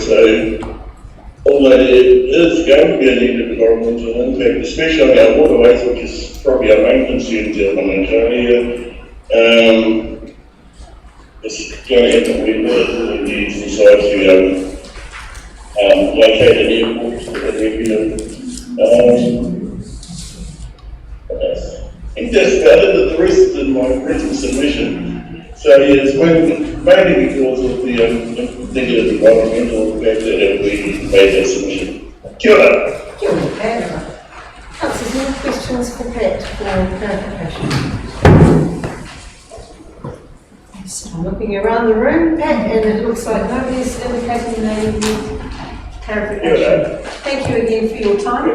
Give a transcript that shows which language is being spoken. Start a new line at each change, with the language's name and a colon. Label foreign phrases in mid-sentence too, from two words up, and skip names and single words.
English: So, although there is going to be a negative environmental impact, especially on our waterways, which is probably our main concern here in Ontario, it's going to happen when the decide to locate an airport at the I think that's about it. The rest of my written submission. So it's mainly because of the negative environmental impact that we made that submission.
Māori: Kia ora. Kia ora, Pat.
English: Councillors, any questions for Pat for clarification? Yes, I'm looking around the room, Pat, and it looks like nobody's indicating they need clarification. Thank you again for your time.